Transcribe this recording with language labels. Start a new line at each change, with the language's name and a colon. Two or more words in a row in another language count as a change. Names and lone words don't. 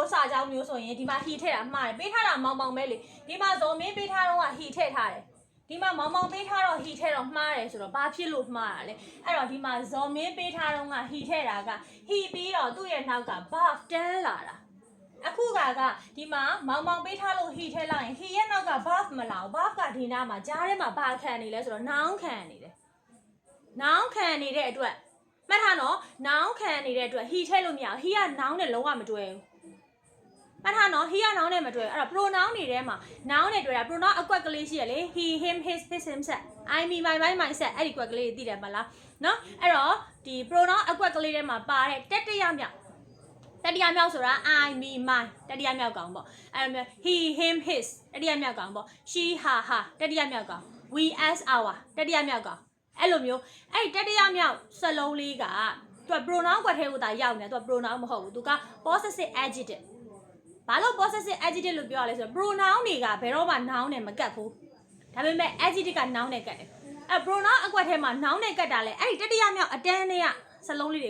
Burmese: စာကြောင်းမျိုးဆိုရင်ဒီမှာ he ထည့်တာမှားတယ်ပေးထားတာမောင်မောင်ပဲလေဒီမှာဇော်မင်းပေးထားတော့က he ထည့်ထားတယ်ဒီမှာမောင်မောင်ပေးထားတော့ he ထဲတော့မှားတယ်ဆိုတော့ဘာဖြစ်လို့မှားတာလဲအဲ့တော့ဒီမှာဇော်မင်းပေးထားတော့က he ထဲတာက he ပြီးတော့သူ့ရဲ့နောက်က verb တန်းလာတာအခုကဒီမှာမောင်မောင်ပေးထားလို့ he ထဲလိုက်ရင် he ရဲ့နောက်က verb မလာဘူး verb ကဒီနားမှာကြားထဲမှာဘာခံနေလဲဆိုတော့ noun ခံနေတယ် noun ခံနေတဲ့အတွက်မှတ်ထားနော် noun ခံနေတဲ့အတွက် he ထဲလို့မရဘူး he က noun နဲ့လုံးဝမတွဲဘူးမှတ်ထားနော် he က noun နဲ့မတွဲအဲ့တော့ pronoun တွေထဲမှာ noun နဲ့တွဲတာ pronoun အကွက်ကလေးရှိရလေ
English: he him his himself I me my myself
Burmese: အဲ့ဒီကွက်ကလေးသိတယ်မလားနော်အဲ့တော့ဒီ pronoun အကွ က်ကလေးထဲမှာပါတဲ့တတိယမြောက်ဆိုတာ
English: I me my
Burmese: တတိယမြောက်ကောင်ပေါ့အဲ့လိုမျိုး
English: he him his
Burmese: တတိယမြောက်ကောင်ပေါ့
English: she her her
Burmese: တတိယမြောက်ကောင်
English: we as our
Burmese: တတိယမြောက်ကောင်အဲ့လိုမျိုးအဲ့ဒီတတိယ မြောက်စလုံးလေးကသူက pronoun ကွက်ထဲကိုသာရောက်နေတယ်သူက pronoun မဟုတ်ဘူးသူက
English: possessive adjective
Burmese: ဘာလို့
English: possessive adjective
Burmese: လို့ပြောရလဲဆိုတော့ pronoun တွေကဘယ်တော့မှ noun နဲ့မကတ် ဘူးဒါပေမဲ့ adjective က noun နဲ့ကတ်တယ်အဲ့ pronoun အကွက်ထဲမှာ noun နဲ့ကတ်တာလဲအဲ့ဒီတတိယမြောက်အတန်းတွေကစလုံးလေးတွေ